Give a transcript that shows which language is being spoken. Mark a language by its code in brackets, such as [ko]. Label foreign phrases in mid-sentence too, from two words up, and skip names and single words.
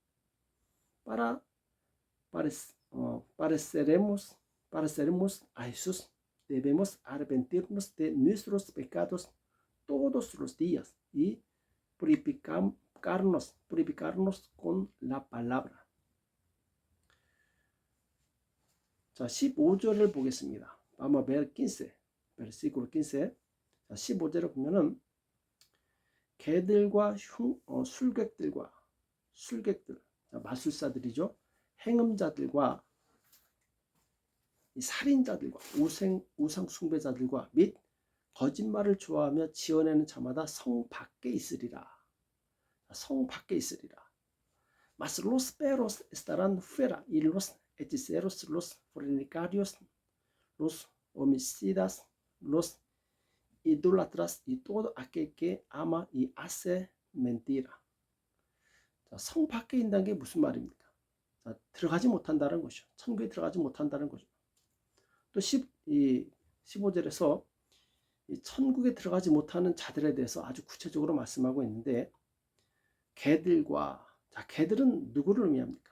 [es] Pareceremos a Jesús, debemos arrepentirnos de nuestros pecados todos los días y purificarnos con la palabra. [ko] 자, 15절을 보겠습니다. [es] Vamos a ver 15, versículo 15. [ko] 자, 15절을 보면은 개들과 술객들, 마술사들이죠. 행음자들과 살인자들과 우상 숭배자들과 및 거짓말을 좋아하며 지어내는 자마다 성 밖에 있으리라. 성 밖에 있으리라. [es] Mas los perros estarán fuera y los hechiceros, los fornicarios, los homicidas, los idólatras y todo aquel que ama y hace mentira. [ko] 자, 성 밖에 있다는 게 무슨 말입니까? 자, 들어가지 못한다는 것이죠. 천국에 들어가지 못한다는 거죠. 또 15절에서 천국에 들어가지 못하는 자들에 대해서 아주 구체적으로 말씀하고 있는데, 개들은 누구를 의미합니까?